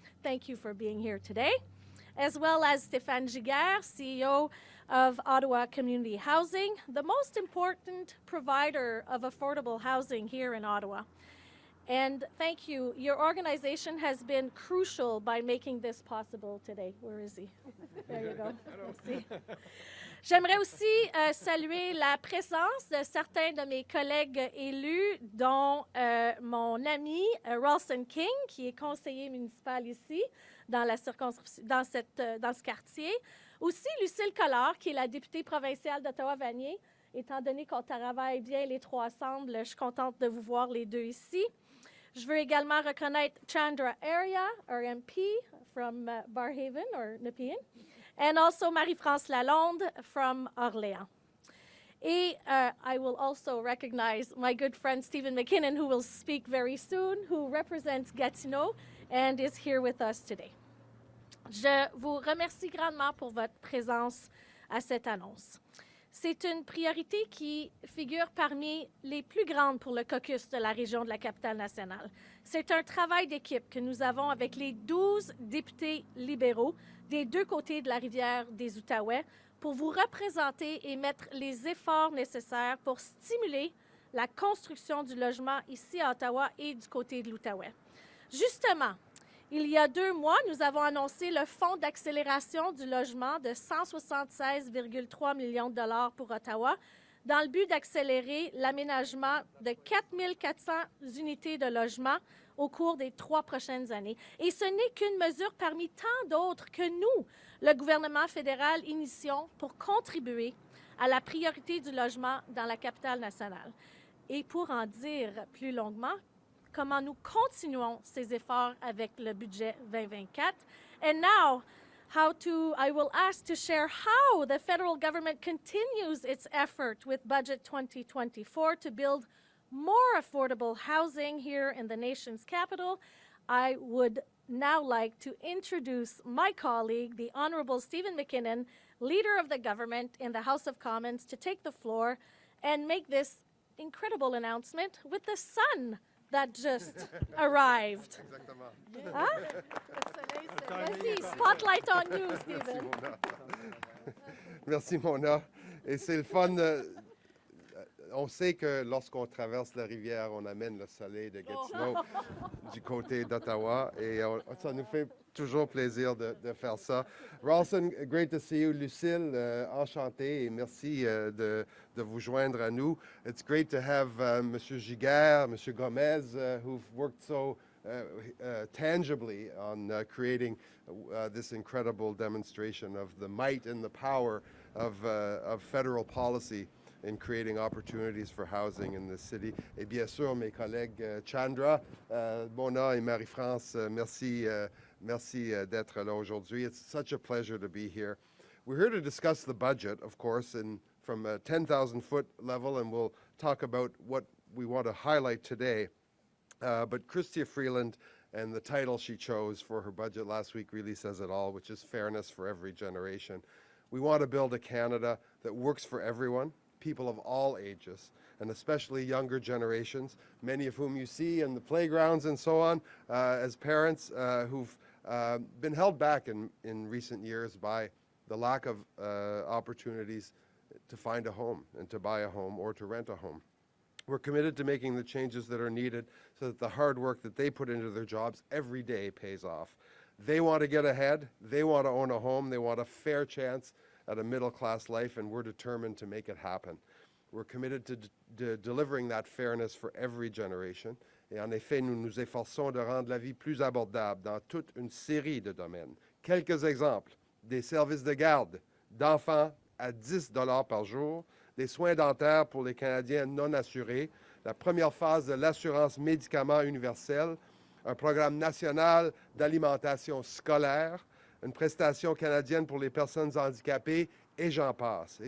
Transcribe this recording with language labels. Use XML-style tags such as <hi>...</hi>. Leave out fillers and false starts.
<en>Thank you for being here today. As well as Stéphane Giguère, CEO of Ottawa Community Housing, the most important provider of affordable housing here in Ottawa. And thank you. Your organization has been crucial by making this possible today. Where is he? There you go.</en> <fr>Merci. J'aimerais aussi saluer la présence de certains de mes collègues élus, dont mon ami Ralston King, qui est conseiller municipal ici, dans ce quartier. Aussi, Lucille Collard, qui est la députée provinciale d'Ottawa-Vanier. Étant donné qu'on travaille bien les trois ensemble, je suis contente de vous voir les deux ici. Je veux également reconnaître</fr> <en>Chandra Arya, our MP from Barrhaven or Nepean, and also Marie-France Lalonde from Orléans. Et I will also recognize my good friend Steven MacKinnon, who will speak very soon, who represents Gatineau and is here with us today.</en> <fr>Je vous remercie grandement pour votre présence à cette annonce. C'est une priorité qui figure parmi les plus grandes pour le caucus de la région de la Capitale-Nationale. C'est un travail d'équipe que nous avons avec les 12 députés libéraux des deux côtés de la rivière des Outaouais pour vous représenter et mettre les efforts nécessaires pour stimuler la construction du logement ici à Ottawa et du côté de l'Outaouais. Justement, il y a 2 mois, nous avons annoncé le Fonds d'accélération du logement de 176,3 millions de dollars pour Ottawa dans le but d'accélérer l'aménagement de 4 400 unités de logement au cours des 3 prochaines années. Et ce n'est qu'une mesure parmi tant d'autres que nous, le gouvernement fédéral, initions pour contribuer à la priorité du logement dans la capitale nationale. Et pour en dire plus longuement, comment nous continuons ces efforts avec le budget 2024.</fr> <en>And now, I will ask to share how the federal government continues its effort with Budget 2024 to build more affordable housing here in the nation's capital. I would now like to introduce my colleague, the Honorable Steven MacKinnon, Leader of the Government in the House of Commons, to take the floor and make this incredible announcement with the sun that just arrived.</en> <fr>Exactement. Hein? Vas-y,</fr> <en>spotlight on you,</en> <fr>Steven. Merci, Mona. Et c'est le fun On sait que lorsqu'on traverse la rivière, on amène le soleil de Gatineau du côté d'Ottawa et ça nous fait toujours plaisir de faire ça.</fr> <en>Ralston, great to see you.</en> <fr>Lucille, enchanté et merci de vous joindre à nous.</fr> <en>It's great to have Monsieur Giguère, Monsieur Gomez, who've worked so tangibly on creating this incredible demonstration of the might and the power of federal policy in creating opportunities for housing in the city.</en> <fr>Et bien sûr, mes collègues Chandra, Mona et Marie-France, merci d'être là aujourd'hui.</fr> <en>It's such a pleasure to be here. We're here to discuss the budget, of course, from a 10,000-foot level, and we'll talk about what we want to highlight today. But Chrystia Freeland and the title she chose for her budget last week really says it all, which is fairness for every generation. We want to build a Canada that works for everyone, people of all ages, and especially younger generations, many of whom you see in the playgrounds and so on, as parents who've been held back in recent years by the lack of opportunities to find a home and to buy a home or to rent a home. We're committed to making the changes that are needed so that the hard work that they put into their jobs every day pays off. They want to get ahead. They want to own a home. They want a fair chance at a middle-class life, and we're determined to make it happen. We're committed to delivering that fairness for every generation.</en> <fr>Et en effet, nous nous efforçons de rendre la vie plus abordable dans toute une série de domaines. Quelques exemples: des services de garde d'enfants à 10 $ par jour, des soins dentaires pour les Canadiens non assurés, la première phase de l'assurance médicaments universelle, un programme national d'alimentation scolaire, une prestation canadienne pour les personnes handicapées, et j'en passe.</fr>